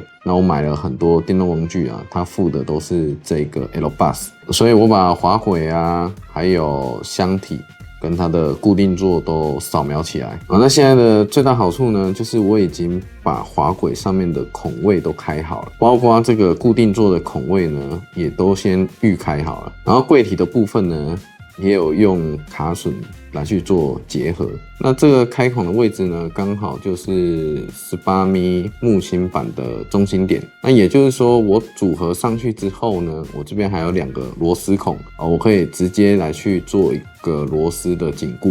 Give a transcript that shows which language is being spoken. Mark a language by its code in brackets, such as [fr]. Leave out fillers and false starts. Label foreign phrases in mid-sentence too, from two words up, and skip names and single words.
[zh] 那我買了很多電動工具啊，它附的都是這個 L-Bus， 所以我把滑軌啊，還有箱體跟它的固定座都掃描起來。那現在的最大好處呢，就是我已經把滑軌上面的孔位都開好了，包括這個固定座的孔位呢，也都先預開好了。然後櫃體的部分呢，也有用卡榫來去做結合。那這個開孔的位置呢，剛好就是18米木芯板的中心點。那也就是說，我組合上去之後呢，我這邊還有2個螺絲孔，我可以直接來去做一個螺絲的緊固。